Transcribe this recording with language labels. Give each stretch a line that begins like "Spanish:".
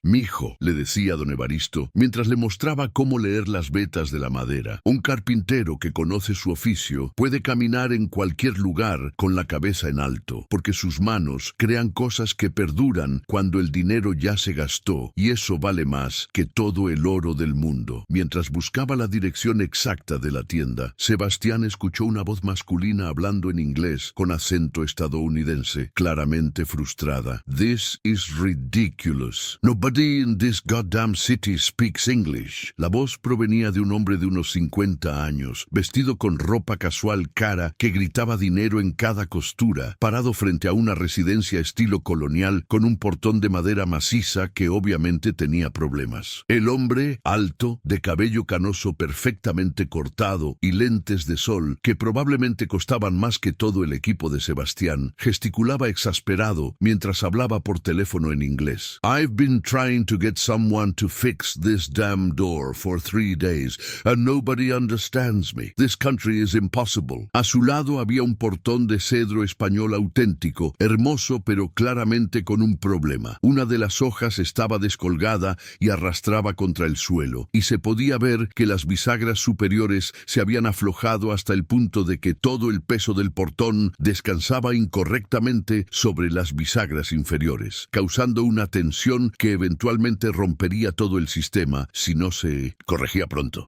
Spanish: «Mijo», le decía don Evaristo, mientras le mostraba cómo leer las vetas de la madera, «un carpintero que conoce su oficio puede caminar en cualquier lugar con la cabeza en alto, porque sus manos crean cosas que perduran cuando el dinero ya se gastó, y eso vale más que todo el oro del mundo». Mientras buscaba la dirección exacta de la tienda, Sebastián escuchó una voz masculina hablando en inglés con acento estadounidense, claramente frustrada.
English: «This is ridiculous. Nobody in this goddamn city speaks English».
Spanish: La voz provenía de un hombre de unos 50 años, vestido con ropa casual cara, que gritaba dinero en cada costura, parado frente a una residencia estilo colonial con un portón de madera maciza que obviamente tenía problemas. El hombre, alto, de cabello canoso perfectamente cortado y lentes de sol que probablemente costaban más que todo el equipo de Sebastián, gesticulaba exasperado mientras hablaba por teléfono en inglés. «I've been trying to get someone to fix this damn door for 3 days, and nobody understands me. This country is impossible». A su lado había un portón de cedro español auténtico, hermoso pero claramente con un problema. Una de las hojas estaba descolgada y arrastraba contra el suelo, y se podía ver que las bisagras superiores se habían aflojado hasta el punto de que todo el peso del portón descansaba incorrectamente sobre las bisagras inferiores, causando una tensión que eventualmente rompería todo el sistema si no se corregía pronto.